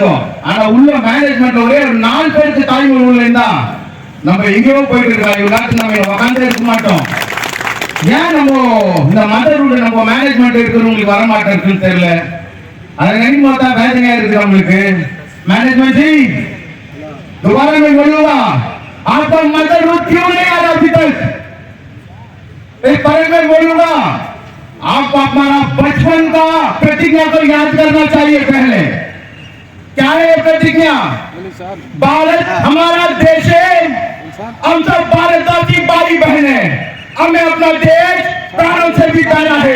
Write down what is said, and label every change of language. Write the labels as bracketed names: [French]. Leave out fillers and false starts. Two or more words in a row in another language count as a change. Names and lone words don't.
[Tamil] ஆனா உள்ள மேனேஜ்மெண்ட் ஒரே 4 பேருக்கு தாய்மொழி உள்ள இருந்தா நம்ம எங்கேயோ போயிட்டு இருக்கோம். இவங்க நம்ம உட்கார்ந்து இருக்க மாட்டோம். ஏன் நம்ம இந்த மதரோட நம்ம மேனேஜ்மெண்ட் இருக்கிறவங்களுக்கு வர மாட்டேங்குன்னு தெரியல. அதை நினைக்கும் போது தான் வேதனையா இருக்கு நம்மளுக்கு. [Hindi] மேனேஜ்மெண்ட் जी दोबारा मैं बोलूंगा, आपका [English] mother root [Hindi] क्यों नहीं आया अभी तक? एक बार मैं बोलूंगा, आपको हमारा बचपन का प्रतिज्ञा को याद करना चाहिए। पहले क्या है प्रतिज्ञा? भारत हमारा देश है, हम सब भारतवासी भाई बहन है, हमें अपना देश प्राणों से भी प्यारा है।